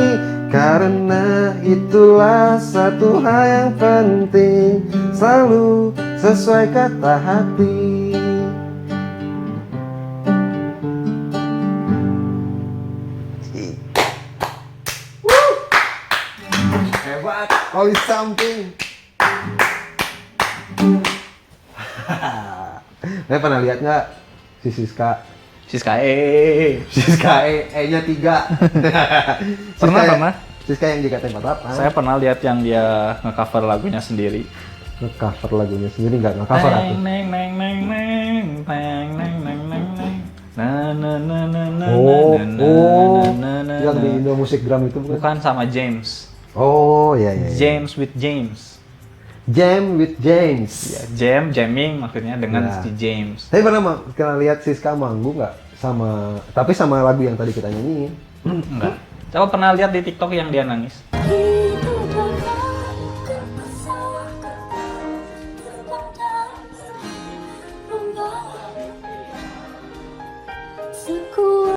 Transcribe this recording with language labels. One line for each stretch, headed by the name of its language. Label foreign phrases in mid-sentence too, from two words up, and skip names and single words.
Indonesian: Karena itulah satu hal yang penting, selalu sesuai kata hati. Hebat,
English: always something.
Indonesian: Saya pernah lihat nggak si Siska? Siska Siska E-nya 3. Pernah. Siska yang JKT48. Saya pernah lihat yang dia nge-cover lagunya sendiri. Nge-cover lagunya sendiri, nggak nge-cover aku. Neng neng neng neng neng neng neng neng neng. Na na na na na Oh, na oh, na na yang di na. Indo Musik Gram itu bukan? Bukan sama James. Oh, iya.
English: James with James. Jam with James.
Indonesian: Ya, jamming maksudnya dengan Ya. si James. Tapi pernah lihat Siska manggung nggak tapi sama lagu yang tadi kita nyanyiin? Enggak. Coba pernah lihat di TikTok yang dia nangis. Hidup bagaikan pesawat kertas, terbang dan membawa sekuat.